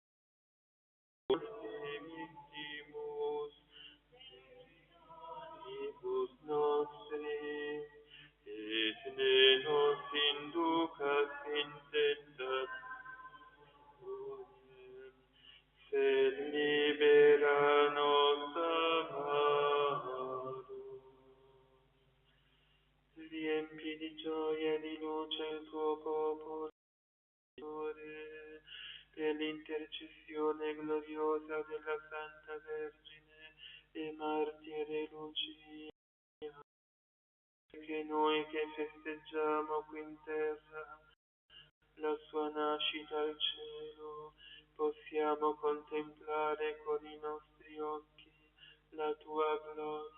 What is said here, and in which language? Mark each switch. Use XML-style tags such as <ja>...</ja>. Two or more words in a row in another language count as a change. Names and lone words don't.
<la>dimittimus vivus nostri, et ne nos inducas in tentationem, sed libera nos a malo.</la> <it>Riempi di gioia e di luce il tuo popolo, Signore, per l'intercessione gloriosa della Santa Vergine e martire Lucia, che noi che festeggiamo qui in terra la sua nascita al cielo, possiamo contemplare con i nostri occhi la tua gloria.</it>